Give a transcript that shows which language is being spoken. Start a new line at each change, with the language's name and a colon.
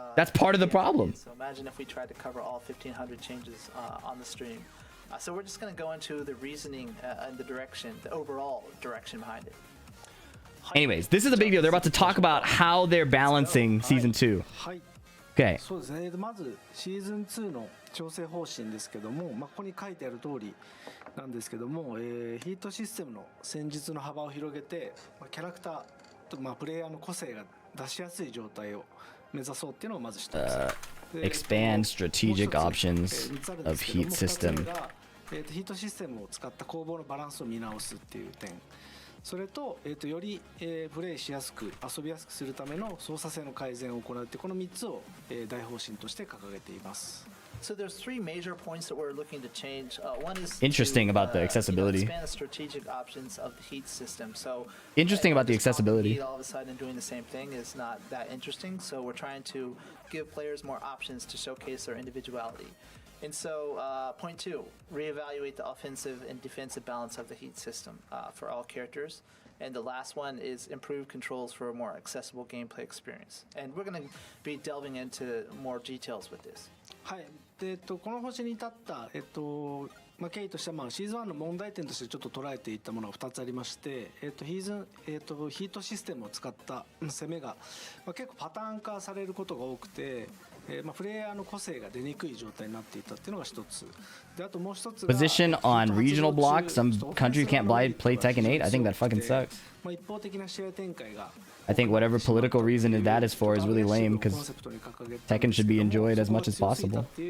English: That's part of the problem. So imagine if we tried to cover all 1,500 changes on the stream. So we're just going to go into the reasoning and the direction, the overall direction behind it. Anyways, this is a big deal. They're about to talk about how they're balancing Season 2.
Japanese: はい
English: Okay.
Japanese: そうですね。まずシーズン2の調整方針ですけども、ここに書いてある通りなんですけども、ヒートシステムの戦術の幅を広げて、キャラクターとプレイヤーの個性が出しやすい状態を目指そうっていうのをまず一つ。
English: Expand strategic options of heat system.
Japanese: ヒートシステムを使った攻防のバランスを見直すっていう点。それと、より、プレイしやすく遊びやすくするための操作性の改善を行うってこの3つを、大方針として掲げています。
English: So there's three major points that we're looking to change. One is Interesting about the accessibility. expand the strategic options of the heat system. So Interesting about the just calling accessibility. heat all of a sudden doing the same thing is not that interesting. So we're trying to give players more options to showcase their individuality. And so, point two, reevaluate the offensive and defensive balance of the heat system for all characters. And the last one is improve controls for a more accessible gameplay experience. And we're going to be delving into more details with this.
Japanese: はい。で、この方針に至った、経緯としては、シーズン1の問題点としてちょっと捉えていったものが2つありまして、ヒートシステムを使った攻めが、結構パターン化されることが多くて、プレイヤーの個性が出にくい状態になっていたっていうのが一つ。で、あともう一つが
English: Position on regional blocks. Some countries can't play Tekken 8. I think that fucking sucks.
Japanese: 一方的な試合展開が
English: I think whatever political reason that is for is really lame because Tekken should be enjoyed as much as possible.